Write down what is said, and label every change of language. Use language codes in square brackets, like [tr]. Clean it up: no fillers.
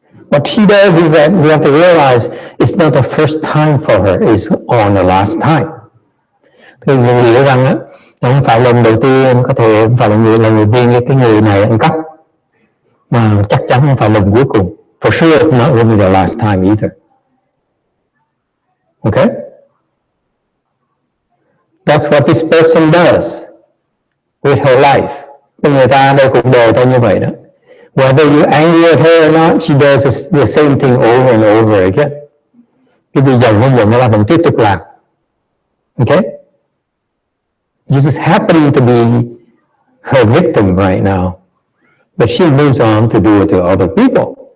[en] What she does is that we have to realize it's not the first time for her, it's on the last time. [vi] Thì mình hiểu rằng á, không phải lần đầu tiên, có thể không phải là lần đầu tiên cái người này ăn cắp, mà chắc chắn không phải lần cuối cùng. [en] For sure it's not going to be the last time either. Okay? That's what this person does with her life. [vi] Người ta đây cuộc đời ta như vậy đó. [en] Whether you're angry at her or not, she does the same thing over and over again. [vi] Cái gì giận không giận nó vẫn tiếp tục làm. [en] Okay? You just happen to be her victim right now. But she moves on to do it to other people.